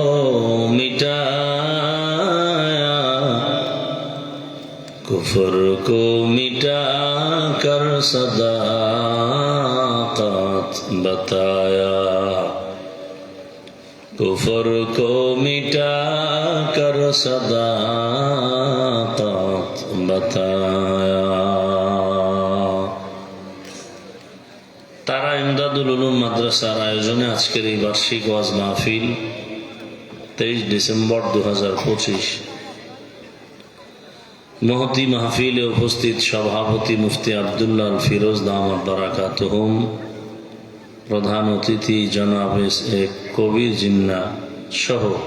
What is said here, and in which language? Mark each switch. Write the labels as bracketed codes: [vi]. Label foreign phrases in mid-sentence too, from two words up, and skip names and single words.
[ur] کفر کو مٹا کر صداقت بتایا کفر کو مٹا کر صداقت بتایا [bn] তারা ইমদাদুল উলুম মাদ্রাসার আয়োজনে আজকের এই বার্ষিক ওয়াজ মাহফিল 23 ডিসেম্বর 2025 মহতি মাহফিলে উপস্থিত সভাপতি মুফতি আব্দুল্লাহ আল ফিরোজ [ar] دامت بركاتهم, [bn] প্রধান অতিথি জনাব কবির জিন্না সহ